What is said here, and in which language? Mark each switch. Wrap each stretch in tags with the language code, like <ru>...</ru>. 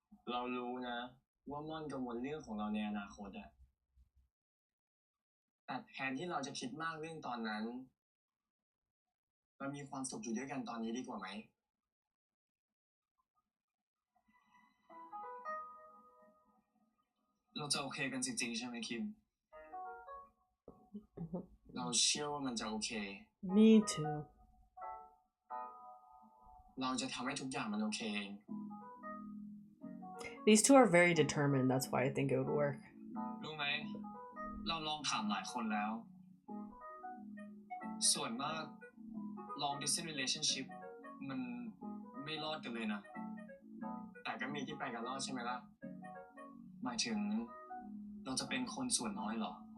<th>เรารู้นะว่าม่อนกังวลเรื่องของเราในอนาคตอะแต่แทนที่เราจะคิดมากเรื่องตอนนั้นเรามีความสุขอยู่ด้วยกันตอนนี้ดีกว่าไหมเราจะโอเคกันจริงๆใช่ไหมคิมเราเชื่อว่ามันจะโอเค</th> <en>Me too.</en> <th>เราจะทำให้ทุกอย่างมันโอเคเอง</th> <en>These two are very determined. That's why I think it would work.</en> <th>รู้ไหมเราลองถามหลายคนแล้ว ส่วนมาก</th> <en>long distance relationship</en> <th>มันไม่รอดกันเลยนะ แต่ก็มีที่ไปกันรอดใช่ไหมล่ะ หมายถึงเราจะเป็นคนส่วนน้อยเหรอ</th>